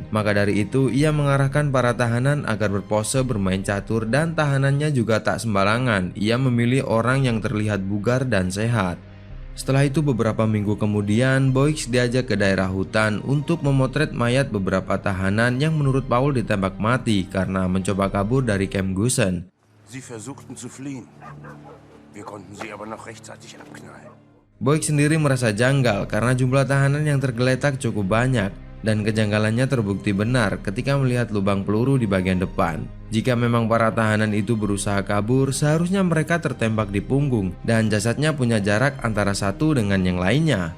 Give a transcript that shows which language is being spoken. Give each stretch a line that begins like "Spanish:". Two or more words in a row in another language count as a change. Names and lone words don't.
Indonesian: Maka dari itu ia mengarahkan para tahanan agar berpose bermain catur, dan tahanan juga tak sembarangan. Ia memilih orang yang terlihat bugar dan sehat. Setelah itu beberapa minggu kemudian, Boix diajak ke daerah hutan untuk memotret mayat beberapa tahanan yang menurut Paul ditembak mati karena mencoba kabur dari kamp Gusen.
German: Sie versuchten zu fliehen. Wir konnten sie aber noch rechtzeitig abknallen.
Indonesian: Boix sendiri merasa janggal karena jumlah tahanan yang tergeletak cukup banyak. Dan kejanggalannya terbukti benar ketika melihat lubang peluru di bagian depan. Jika memang para tahanan itu berusaha kabur, seharusnya mereka tertembak di punggung dan jasadnya punya jarak antara satu dengan yang lainnya.